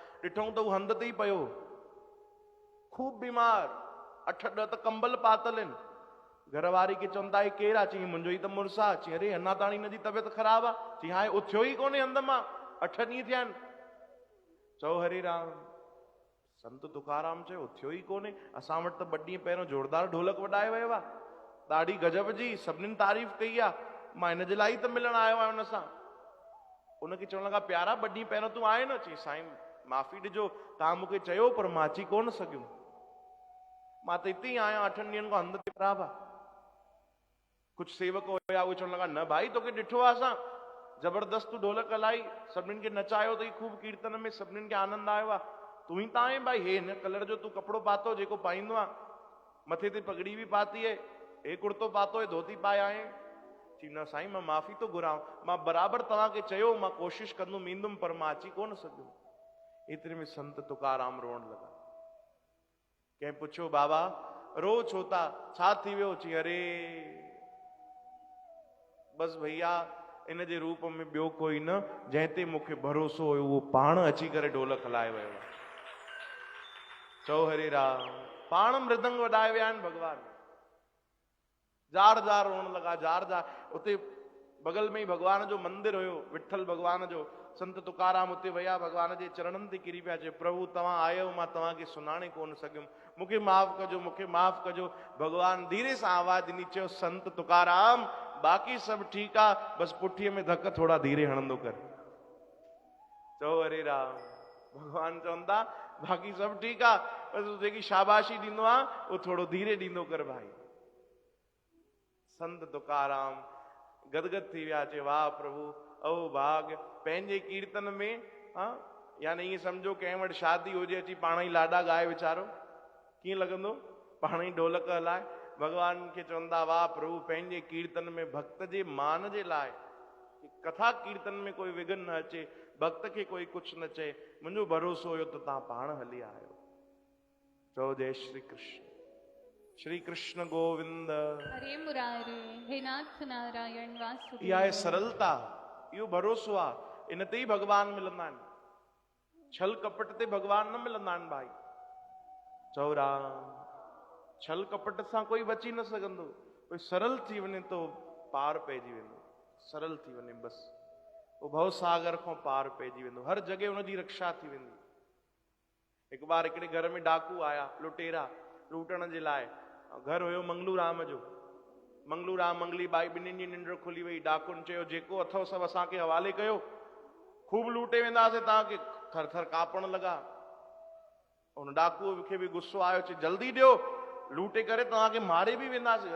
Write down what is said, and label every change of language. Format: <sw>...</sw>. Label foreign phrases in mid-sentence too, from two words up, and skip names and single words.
<sd>ॾिठूं त हू हंध ते ई पियो, खूब बीमार। 8-10 त कंबल पातल आहिनि। घरवारी खे चवंदा ही केरु आहे? चई मुंहिंजो ई त मुड़ुसु आहे। चई अरे अञा ताणी हिनजी तबियत ख़राबु आहे। चई हाणे उथियो ई कोन्हे हंध मां, 8 ॾींहं थिया आहिनि। चओ हरे राम। संत तुकाराम चयो उथियो ई कोन्हे। असां वटि त 2 ॾींहं पहिरियों जोरदार ढोलक वॼाए वियो आहे, ॾाढी गजब जी, सभिनीनि तारीफ़ कई आहे। मां हिन जे लाइ त मिलण आयो आहियां हुन सां। उनखे चवण लॻा प्यारा 2 ॾींहं पहिरियों तूं आए न? चई साईं माफ़ी ॾिजो, तव्हां मूंखे चयो पर मां अची कोन सघियुमि। मां त हिते ई आहियां, 8 ॾींहंनि खां हंध ते ख़राबु आहे। कुझु सेवक हुया, उहे चवण लॻा न भाई तोखे ॾिठो आहे असां, जबरदस्त ढोलक हलाई, सभिनीनि खे नचायो अथई खूब कीर्तन में, सभिनीनि खे आनंद आयो आहे। तूं ई त आहीं भाई। हे हिन कलर जो तूं कपिड़ो पातो जेको पाईंदो आहे, मथे ते पगड़ी बि पाती आहे, हे कुर्तो पातो है, धोती पाए आए। चई न साईं मां माफ़ी थो घुरां, मां बराबरि तव्हांखे चयो, मां कोशिशि कंदुमि ईंदुमि, पर मां अची कोन सघियुमि। एतिरे में संत तुकाराम रोअण लॻा। कंहिं पुछियो बाबा रो छो था, छा थी वियो? चई अरे बसि भैया इन जे रूप में ॿियो कोई न, जंहिं ते मूंखे भरोसो हुयो उहो पाण अची करे ढोलक हलाए वियो आहे। चओ हरे राम। पाण मृदंग वॼाए विया आहिनि भॻवान। जार जार रोअण लॻा, जार जार। उते बगल में ई भॻवान जो मंदिर हुयो, विठल भॻवान जो। संत तुकाराम उते विया, भॻवान जे चरणनि ते किरी पिया, चए प्रभु तव्हां आयो, मां तव्हांखे सुञाणे कोन सघियुमि, मूंखे माफ़ कजो, मूंखे माफ़ कजो। भॻवान धीरे सां आवाज़ ॾिनी, चयो संत तुकाराम बाक़ी सभु ठीकु आहे, बसि पुठीअ में धक थोड़ा धीरे हणंदो कर। चओ हरे राम। भॻवान चवंदा बाक़ी सभु ठीकु आहे, बसि जेकी शाबाशी ॾींदो आहे उहो थोरो धीरे ॾींदो कर भाई। संत तुकाराम गदगद थी विया, चए वाह प्रभु ओ भाग। पंहिंजे कीर्तन में यानी ईअं सम्झो कंहिं वटि शादी हुजे, अची पाण ई लाॾा गाए वीचारो, कीअं लॻंदो? पाण ई ढोलक हलाए। भॻवान खे चवंदा वाह प्रभु, पंहिंजे कीर्तन में भक्त जे मान जे लाइ, कथा कीर्तन में कोई विघन न अचे, भक्त खे कोई कुझु न चए, मुंहिंजो भरोसो हुयो त तव्हां पाण हली आयो। चओ जय श्री कृष्ण।</sd> <hi>श्री कृष्ण गोविंद। हरे मुरारे हे नाथ नारायण</hi> <sd>इहा</sd> <hi>वासुदेव।</hi> <sd>आहे सरलता, इहो भरोसो आहे, इन ते ई भॻवान मिलंदा आहिनि। छल कपट ते भॻवान न मिलंदा आहिनि भाई। चओ राम, छल कपट सां कोई बची न सघंदो। कोई सरल थी वञे तो पार पइजी वेंदो, सरल थी वञे बस वो भव सागर खां पार पइजी वेंदो, हर जगह हुनजी रक्षा थी वेंदी। हिकु बार हिकिड़े घर में डाकू आया, लुटेरा लूटण जे लाइ। घर हुयो मंगलू राम जो। मंगलू राम मंगली बाई ॿिन्हिनि जी निंड खुली वई। डाकुनि चयो जेको अथव सभु असांखे हवाले कयो, खूब लूटे वेंदासीं, तव्हांखे थर थर कापण लॻा। उन डाकूअ खे बि गुस्सो आयो, चई जल्दी ॾियो, लूटे करे तव्हांखे मारे बि वेंदासीं।</sd>